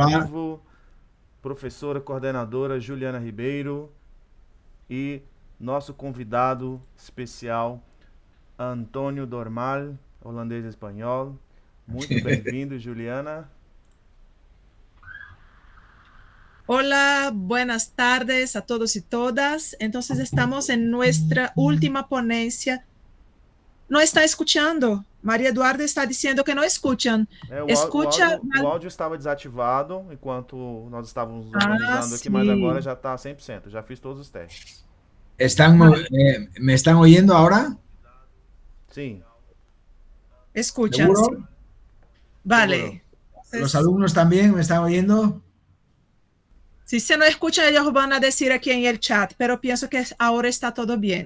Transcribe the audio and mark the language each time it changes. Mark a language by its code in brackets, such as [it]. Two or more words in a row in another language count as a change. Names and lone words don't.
[es] Hola. [pt] vivo. Professora coordenadora Juliana Ribeiro e nosso convidado especial Antônio Dormal, holandês espanhol. Muito bem-vindo, Juliana. [es] Hola, buenas tardes a todos y todas. Entonces estamos en nuestra última ponencia. No está escuchando. [pt] Maria Eduarda está dizendo que não escutam. Escuta. O áudio estava desativado enquanto nós estávamos organizando aqui, mas [es] Sí. [pt] agora já está 100%. Já fiz todos os testes. [es] ¿Me están oyendo ahora? [pt] Sim. [es] Escuchan. ¿Seguro? Sí. Vale. ¿Los alumnos también me están oyendo? Si se no escuchan, ellos van a decir aquí en el chat, pero pienso que ahora está todo bien.